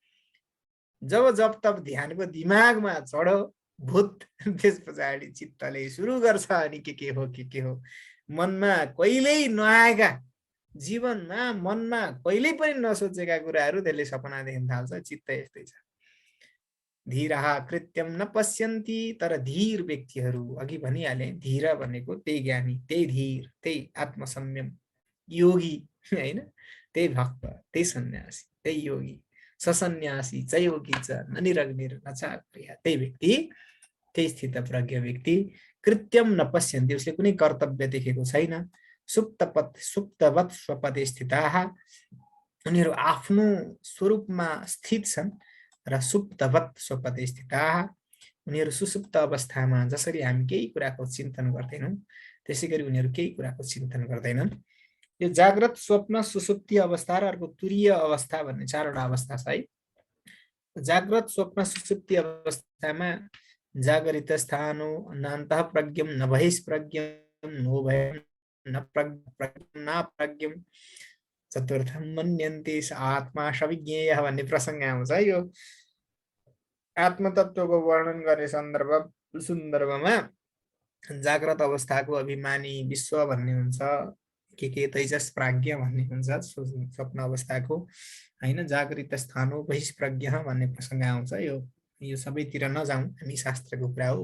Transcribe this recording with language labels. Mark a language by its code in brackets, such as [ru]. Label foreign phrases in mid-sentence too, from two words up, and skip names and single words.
[ne] जब जप तप ध्यानको दिमागमा चढो भूत, त्यस पछाडि चित्तले सुरु गर्छ अनि के हो मनमा कहिल्यै नआएका, जीवनमा मनमा कहिल्यै पनि नसोचेका कुराहरू त्यसले सपना देख्न थाल्छ। चित्त यस्तै छ। [sa] धीरः कृत्यं न पश्यन्ति, [ne] तर धीर व्यक्तिहरू, अघि भनिहाले धीर भनेको त्यही ज्ञानी, त्यही धीर, त्यही आत्मसंयम योगी हैन, त्यही भक्त, त्यही सन्यासी, त्यही योगी, [sa] ससन्यासी च योगी च न निरग्निर न चाक्रिया, [ne] त्यही व्यक्ति, त्यही स्थित प्रज्ञ व्यक्ति [sa] कृत्यम न पश्यन्ति, [ne] उसले कुनै कर्तव्य देखेको छैन। [sa] सुप्तवत् स्वपदे स्थिताः, [ne] उनीहरू आफ्नो स्वरूपमा स्थित छन्। र [sa] सुप्तवत् स्वपदे स्थिताः, [ne] उनीहरू सुसुप्त अवस्थामा जसरी हामी केही कुराको चिन्तन गर्दैनौँ त्यसै गरी उनीहरू केही कुराको चिन्तन गर्दैनन्। यो जाग्रत, स्वप्न, सुसुप्ति अवस्था र अर्को तुरीय अवस्था भन्ने चारवटा अवस्था छ है। जाग्रत, स्वप्न, सुसुप्ति अवस्थामा [sa] जागरित स्थानो नान्तः प्रज्ञम न बहिष्प्रज्ञम नो भयम न प्रज्ञम न प्रज्ञम चतुर्थम मन्यन्ते स आत्मा सविज्ञेयः [ne] भन्ने प्रसङ्ग आउँछ। यो आत्मतत्त्वको वर्णन गर्ने सन्दर्भमा जाग्रत अवस्थाको अभिमानी विश्व भन्ने हुन्छ, के तैजस प्राज्ञ भन्ने हुन्छ स्वप्न अवस्थाको हैन। [sa] जागृत स्थानो बहिष्प्रज्ञ [ne] भन्ने प्रसङ्ग आउँछ। यो सबैतिर नजाउँ, हामी शास्त्रको कुरा हो।